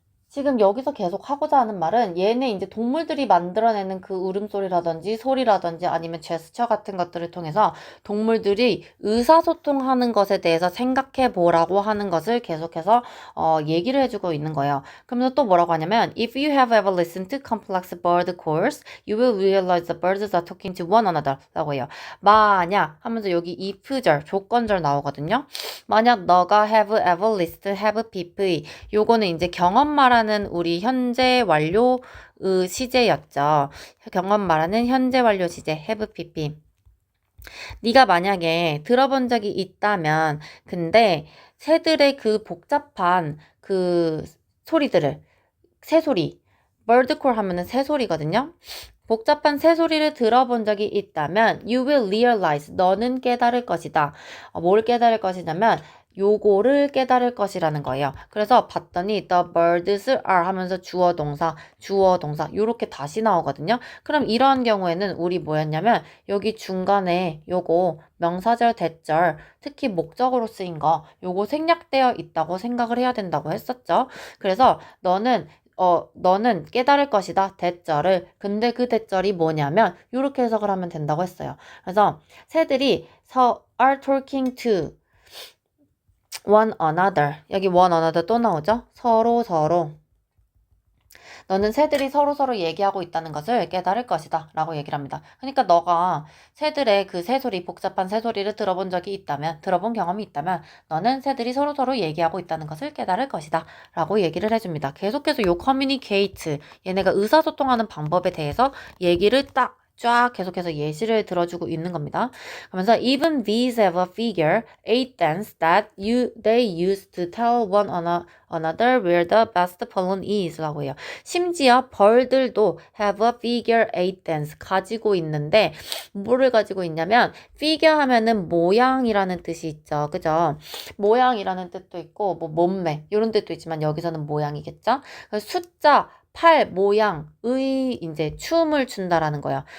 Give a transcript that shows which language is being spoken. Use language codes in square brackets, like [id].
[ko] 지금 여기서 계속 하고자 하는 말은 얘네 이제 동물들이 만들어내는 그 울음소리라든지 소리라든지 아니면 제스처 같은 것들을 통해서 동물들이 의사소통하는 것에 대해서 생각해 보라고 하는 것을 계속해서 얘기를 해주고 있는 거예요. 그러면서 또 뭐라고 하냐면 [en] If you have ever listened to complex bird calls, you will realize the birds are talking to one another [ko] 라고 해요. 만약 하면서 여기 if절, 조건절 나오거든요. 만약 너가 [en] have ever listened, [ko] have pp 요거는 이제 경험 말하는 우리 현재 완료 시제였죠. 경험 말하는 현재 완료 시제 have pp. 네가 만약에 들어본 적이 있다면 근데 새들의 그 복잡한 그 소리들을 새소리 birdcall 하면은 새소리거든요. 복잡한 새소리를 들어본 적이 있다면 [en] you will realize [ko] 너는 깨달을 것이다. 뭘 깨달을 것이냐면 요거를 깨달을 것이라는 거예요. 그래서 봤더니 [en] the birds are [ko] 하면서 주어 동사 요렇게 다시 나오거든요. 그럼 이러한 경우에는 우리 뭐였냐면 여기 중간에 요거 명사절 대절 특히 목적으로 쓰인 거 요거 생략되어 있다고 생각을 해야 된다고 했었죠. 그래서 너는 깨달을 것이다. 대절을. 근데 그 대절이 뭐냐면 이렇게 해석을 하면 된다고 했어요. 그래서 새들이 [en] are talking to one another. [ko] 여기 one another 또 나오죠? 서로. 너는 새들이 서로 얘기하고 있다는 것을 깨달을 것이다. 라고 얘기를 합니다. 그러니까 너가 새들의 그 새소리, 복잡한 새소리를 들어본 경험이 있다면 너는 새들이 서로 얘기하고 있다는 것을 깨달을 것이다. 라고 얘기를 해줍니다. 계속해서 요 communicate, 얘네가 의사소통하는 방법에 대해서 얘기를 쫙 계속해서 예시를 들어주고 있는 겁니다. 그러면서 [en] even these have a figure, 8 dance that they use to tell one another where the best pollen is [ko] 라고 해요. 심지어 벌들도 [en] have a figure 8 dance [ko] 가지고 있는데 뭐를 가지고 있냐면 figure 하면은 모양이라는 뜻이 있죠. 그죠? 모양이라는 뜻도 있고 뭐 몸매 이런 뜻도 있지만 여기서는 모양이겠죠? 숫자 8 모양의 이제 춤을 춘다라는 거예요.